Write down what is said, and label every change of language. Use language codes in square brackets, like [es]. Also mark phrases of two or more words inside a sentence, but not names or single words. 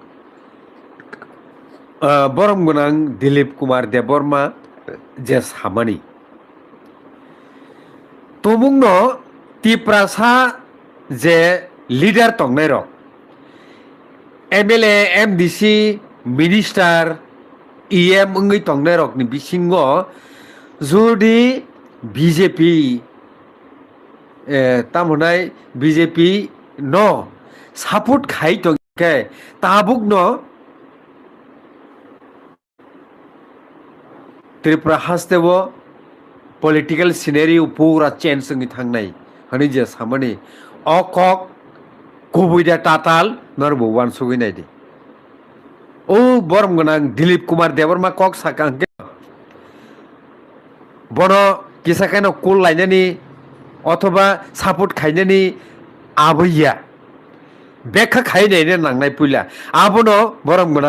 [trp] borom gunang Dilip Kumar Deborma je samani tobungno Tripura je leader tongnai rok MLA MDC minister EM ungui tongnai rok ni bisingo jodi BJP tamonai BJP no support khai tongke tabuk no त्रिपुरा हास्तेबो [en] political scenario [trp] पूरा चेंज संगी थांनाय हनी जे सामनी अकक गुबैदा टाटाल नरबो वान सुगैनाय दे ओ बरम गोनां दिलीप कुमार देबरमा कक साकांके बनो किसाखानो कुल लायनानि अथवा सापोर्ट खायनानि आबैया बेखा खायनायनो नांनाय पुला आबनो बरम गोनां